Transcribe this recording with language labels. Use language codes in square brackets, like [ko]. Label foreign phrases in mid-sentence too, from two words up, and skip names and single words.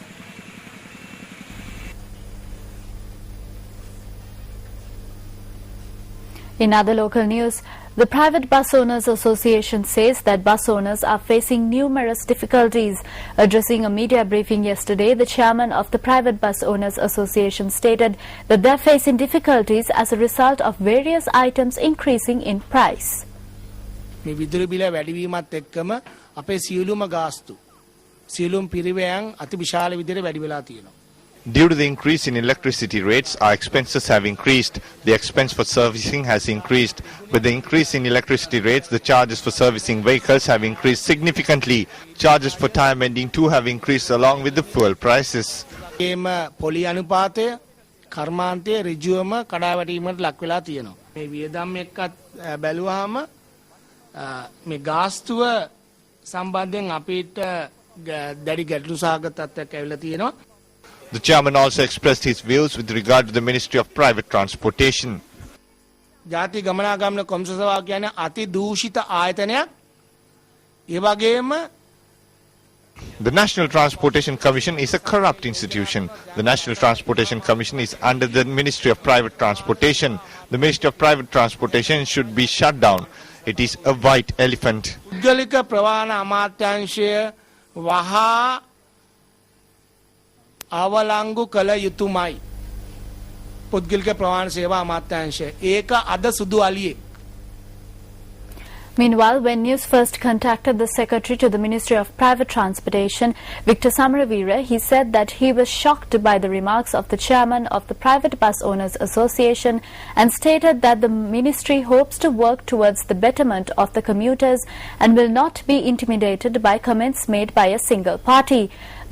[en] In other local news, the Private Bus Owners Association says that bus owners are facing numerous difficulties. Addressing a media briefing yesterday, the chairman of the Private Bus Owners Association stated that they are facing difficulties as a result of various items increasing in price. [si] මේ විදුලි බිල වැඩි වීමත් එක්කම අපේ සියලුම ගාස්තු සියලුම පිරිවැයන් අති විශාල විදිහට වැඩි වෙලා තියෙනවා. [en] Due to the increase in electricity rates, our expenses have increased. The expense for servicing has increased. With the increase in electricity rates, the charges for servicing vehicles have increased significantly. Charges for tire mending too have increased along with the fuel prices. [si] ඒම පොලි අනුපාතය කර්මාන්තයේ ඍජුවම කඩාවැටීමකට ලක් වෙලා තියෙනවා. මේ වියදම් එක්කත් බැලුවාම මේ ගාස්තුව සම්බන්ධයෙන් අපිට දැඩි ගැටලු සහගත තත්ත්වයක් ඇවිල්ලා තියෙනවා. [en] The chairman also expressed his views with regard to the Ministry of Private Transportation. [si] ජාතික ගමනාගමන කොමිසම කියන්නේ අති දූෂිත ආයතනයක්. ඒ වගේම [en] The National Transportation Commission is a corrupt institution. The National Transportation Commission is under the Ministry of Private Transportation. The Ministry of Private Transportation should be shut down. It is a white elephant. [si] පුද්ගලික ප්‍රවාහන අමාත්‍යාංශය වහා අවලංගු කළ යුතුමයි. පුද්ගලික ප්‍රවාහන සේවා අමාත්‍යාංශය ඒක අද සුදු අලියේ. [en] Meanwhile, when News First contacted the Secretary to the Ministry of Private Transportation, Victor Samaravira, he said that he was shocked by the remarks of the chairman of the Private Bus Owners Association and stated that the ministry hopes to work towards the betterment of the commuters and will not be intimidated by comments made by a single party.